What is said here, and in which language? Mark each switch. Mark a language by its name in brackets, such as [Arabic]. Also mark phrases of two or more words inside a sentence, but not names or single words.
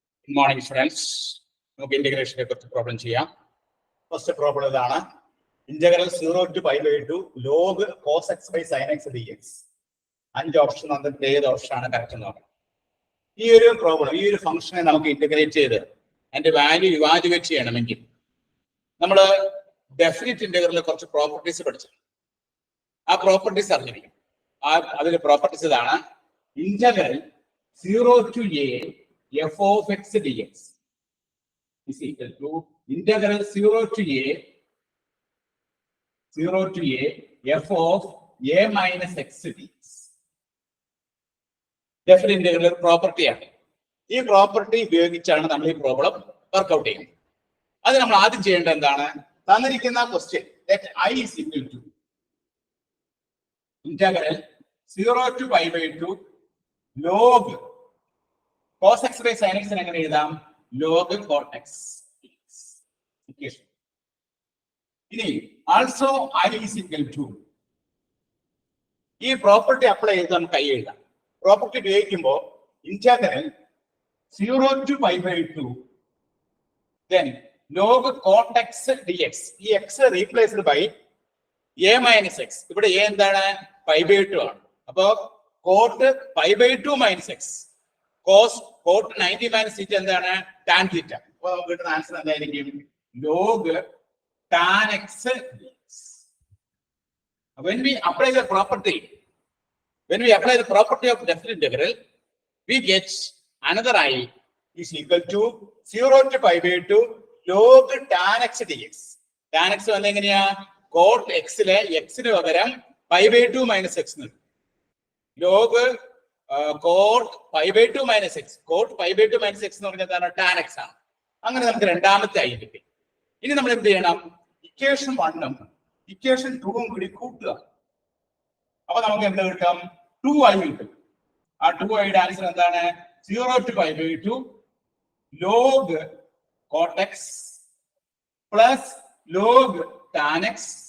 [English] Good morning, friends. [Malayalam] നമുക്ക് ഇന്റഗ്രേഷനെ കുറിച്ച് പ്രോബ്ലം ചെയ്യാം. ഫസ്റ്റ് പ്രോബ്ലം ഇതാണ്. ഇന്റഗ്രൽ [English] 0 to pi by 2 log cos x by sin x dx. [Malayalam] 5 ഓപ്ഷൻ വന്നിട്ട് ഏത് ഓപ്ഷൻ ആണ് കറക്റ്റ് എന്ന് നോക്കണം. ഈ ഒരു പ്രോബ്ലം, ഈ ഒരു ഫംഗ്ഷനെ നമുക്ക് ഇന്റഗ്രേറ്റ് ചെയ്ത് അതിന്റെ [English] value evaluate [Malayalam] ചെയ്യണമെങ്കിൽ നമ്മൾ [English] definite integral [Malayalam] കുറച്ച് പ്രോപ്പർട്ടീസ് പഠിച്ചു. ആ പ്രോപ്പർട്ടീസ് അറിഞ്ഞിരിക്കും. അതിലെ പ്രോപ്പർട്ടീസ് ഇതാണ്. [English] ഇന്റഗ്രൽ 0 to a f of x dx is equal to integral 0 to a f of a minus x dx. Definite integral property ആണ്. [Malayalam] ഈ പ്രോപ്പർട്ടി ഉപയോഗിച്ചാണ് നമ്മൾ ഈ പ്രോബ്ലം വർക്ക്ഔട്ട് ചെയ്യുന്നത്. അത് നമ്മൾ ആദ്യം ചെയ്യേണ്ടത് എന്താണ്? തന്നിരിക്കുന്ന ക്വസ്റ്റ്യൻ [English] let I is equal to integral 0 to pi by 2 log cos x by sin x [Malayalam] എങ്ങനെ എഴുതാം? [English] log cot x. [Malayalam] ഇനി [English] also I is equal to [Malayalam] ഈ [English] property apply [Malayalam] ചെയ്ത് നമുക്ക് കൈ എഴുതാം. പ്രോപ്പർട്ടി ഉപയോഗിക്കുമ്പോൾ ഇന്റഗ്രൽ [English] 0 to pi by 2 then log cot x dx. [Malayalam] ഈ [English] x replaced by a minus x. [Malayalam] ഇവിടെ a എന്താണ്? [English] pi by 2 ആണ്. അപ്പോ cot pi by 2 minus x. cos 90 minus theta എന്താണ്? tan theta. [Malayalam] അപ്പോൾ നമുക്ക് കിട്ടുന്ന ആൻസർ എന്തായിരിക്കും? [English] log tan x dx. When we apply the property of definite integral, we get another I is equal to 0 to pi by 2 log tan x dx. tan x [Malayalam] വന്ന എങ്ങനെയാ? [English] cot x [Malayalam] ലെ x ന് പകരം [English] pi by 2 minus x [Malayalam] ന് [English] log cot pi by 2 minus x. cot pi by 2 minus x [Malayalam] എന്ന് പറഞ്ഞാൽ എന്താണ്? [English] tan x [Malayalam] ആണ്. അങ്ങനെ നമുക്ക് രണ്ടാമത്തെ I കിട്ടി. ഇനി നമ്മൾ എന്ത് ചെയ്യണം? ഇക്വേഷൻ 1ഉം ഇക്വേഷൻ 2ഉം കൂടി കൂട്ടുക. അപ്പൊ നമുക്ക് എന്ത് കിട്ടും? 2i കിട്ടും. ആ 2i യുടെ ആൻസർ എന്താണ്? [English] 0 to pi by 2 log cot x plus log tan x.